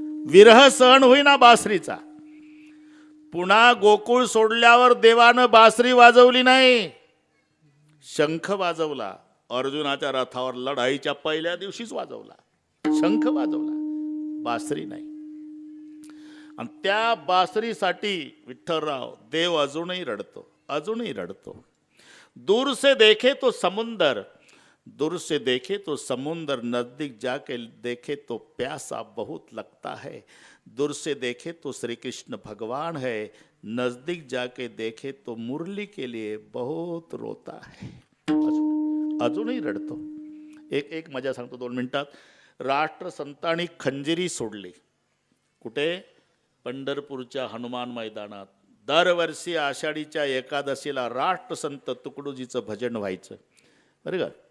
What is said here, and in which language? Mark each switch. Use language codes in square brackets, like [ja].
[mr] विरह सहन होईना बासरीचा. पुन्हा गोकुळ सोडल्यावर देवानं बासरी वाजवली नाही, शंख वाजवला. अर्जुनाच्या रथावर लढाईच्या पहिल्या दिवशीच वाजवला, शंख वाजवला, बासरी नाही. आणि त्या बासरीसाठी विठ्ठलराव देव अजूनही रडतो, अजूनही रडतो. [hi] दूर से देखे तो समुंदर, दूर से देखे तो समुंदर, नजदीक जाके देखे तो प्यासा बहुत लगता है. दूर से देखे तो श्री कृष्ण भगवान है, नजदीक जाके देखे तो मुरली के लिए बहुत रोता है. [mr] अजूनही रडतो. एक मजा सांगतो 2 मिनिटात. राष्ट्रसंतांनी खंजिरी सोडली. कुठे? पंढरपूरच्या हनुमान मैदानात. दरवर्षी आषाढीच्या एकादशीला राष्ट्रसंत तुकडोजीचं भजन व्हायचं बरं का.